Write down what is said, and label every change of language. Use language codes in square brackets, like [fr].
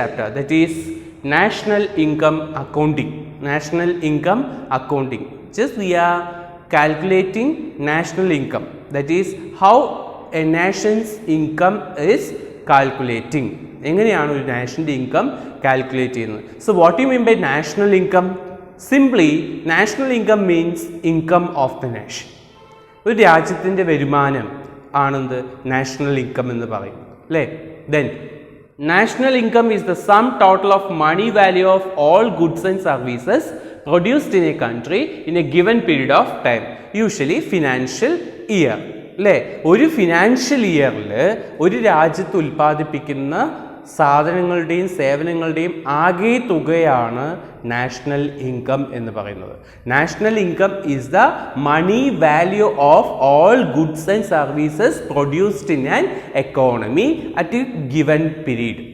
[en] That is National Income Accounting. National Income Accounting. Just we are calculating national income. That is how a nation's income is calculating. [ml] എങ്ങനെയാണ് ഒരു national income calculate ചെയ്യുന്നത്? [en] So what do you mean by national income? Simply, national income means income of the nation. [ml] ഒരു രാജ്യത്തിൻ്റെ വരുമാനം ആണെന്ന് national income എന്ന് പറയുന്നത്. അല്ലേ? [en] Then national income is the sum total of money value of all goods and services produced in a country in a given period of time, usually financial year. [ml] അല്ലേ? ഒരു financial ഇയറിൽ ഒരു രാജ്യത്ത് ഉൽപ്പാദിപ്പിക്കുന്ന സാധനങ്ങളുടെയും സേവനങ്ങളുടെയും ആകെ തുകയാണ് നാഷണൽ ഇൻകം എന്ന് പറയുന്നത്. [en] National income is the money value of all goods and services produced in an economy at a given period.